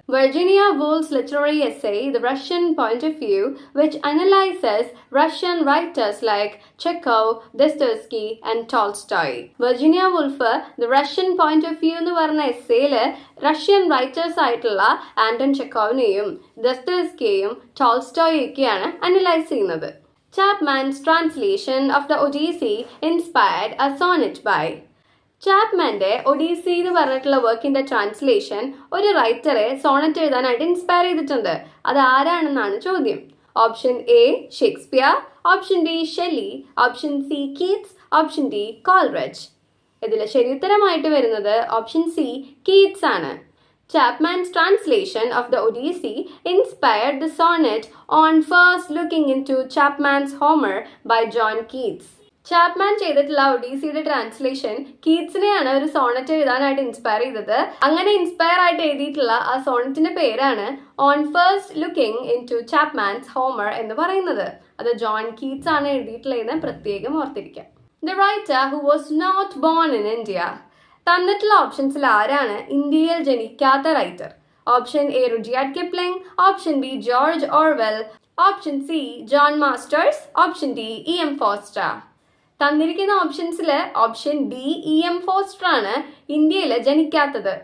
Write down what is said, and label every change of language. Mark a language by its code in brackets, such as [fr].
[en] Virginia Woolf's literary essay the Russian point of view which analyzes Russian writers like Chekhov, Dostoevsky and Tolstoy. [ml] Virginia wolf the Russian point of view എന്ന് പറഞ്ഞ എസ്സേയില് Russian writers ആയിട്ടുള്ള Anton ചെക്കോവിനെയും ദസ്തോവസ്കിയെയും ടോൾസ്റ്റോയൊക്കെയാണ് analyse ചെയ്യുന്നത്. [en] Chapman's translation of the Odyssey inspired a sonnet by. [ml] ചാപ്മാന്റെ Odissi എന്ന് പറഞ്ഞിട്ടുള്ള വർക്കിന്റെ translation ഒരു റൈറ്ററെ Sonet എഴുതാനായിട്ട് inspire ചെയ്തിട്ടുണ്ട്. അത് ആരാണെന്നാണ് ചോദ്യം. Option A Shakespeare, option B Shelley, option C Keats, option D Coleridge. ഇതിൽ ശരിയുത്തരമായിട്ട് വരുന്നത് ഓപ്ഷൻ സി കീറ്റ്സ് ആണ്. [en] Chapman's translation of the Odyssey inspired the sonnet on first looking into Chapman's Homer by John Keats. [ml] Chapman ചെയ്തിട്ടുള്ള ഒഡീസിയുടെ translation കീറ്റ്സിനെയാണ് ഒരു Sonet എഴുതാനായിട്ട് inspire ചെയ്തത്. അങ്ങനെ inspire ആയിട്ട് എഴുതിയിട്ടുള്ള ആ സോണറ്റിന്റെ പേരാണ് on first looking in to Chapman's Homer എന്ന് പറയുന്നത്. അത് ജോൺ കീറ്റ്സ് ആണ് എഴുതിയിട്ടുള്ളതെന്ന് പ്രത്യേകം ഓർത്തിരിക്കാം. [en] The writer who was not born in India. [ml] തന്നിട്ടുള്ള ഓപ്ഷൻസിൽ ആരാണ് ഇന്ത്യയിൽ ജനിക്കാത്ത writer? [en] Option A Rudyard Kipling, option B George Orwell, option C John Masters, option D E.M. Forster. [ml] തന്നിരിക്കുന്ന ഓപ്ഷൻസിൽ option D E.M. Foster ആണ് ഇന്ത്യയിൽ ജനിക്കാത്തത്.